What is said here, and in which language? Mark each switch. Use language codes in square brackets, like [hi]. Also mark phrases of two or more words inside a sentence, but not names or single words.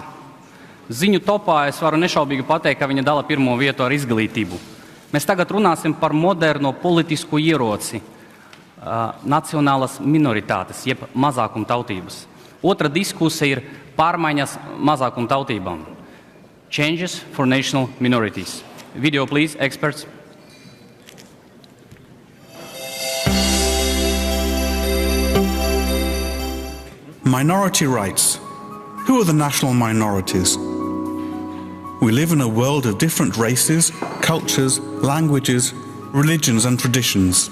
[lv] Ziņu topā es varu nešaubīgi pateikt, ka viņa dala pirmo vietu ar izglītību. Mēs tagad runāsim par moderno politisku ieroci nacionālas minoritātes, jeb mazākumtautības. Otra diskusija ir pārmaiņas mazākumtautībām. [en] Changes for national minorities. Video, please, experts. Minority rights. Who are the national minorities? We live in a world of different races, cultures, languages, religions and traditions.